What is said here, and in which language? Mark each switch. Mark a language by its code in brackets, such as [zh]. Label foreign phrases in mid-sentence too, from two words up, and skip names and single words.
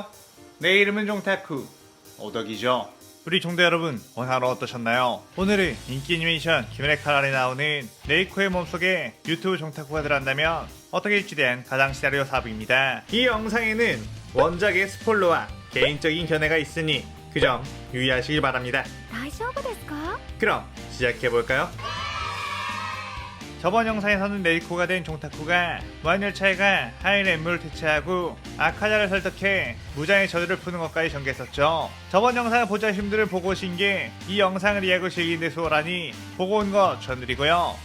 [ko] 내 이름은 종타쿠 오덕이죠. 우리 종대 여러분, 오늘 하루 어떠셨나요? 오늘은 인기 애니메이션 귀멸의 칼날에 나오는 네이코의 몸속에 유튜브 종타쿠가 들어간다면 어떻게 될지 대한 가상 시나리오 사업입니다. 이 영상에는 원작의 스포일러와 개인적인 견해가 있으니 그 점 유의하시길 바랍니다. [ja] 大丈夫ですか? [ko] 그럼 시작해볼까요? 저번 영상에서는 네이코가 된 종타쿠가 무한열차에가 하인 랩물을 퇴치하고 아카자를 설득해 무장의 저주를 푸는 것까지 전개했었죠. 저번 영상을 보자신 분들은 보고 오신 게 이 영상을 이해하고 즐기는 데 수월하니 보고 온 거 추천드리고요.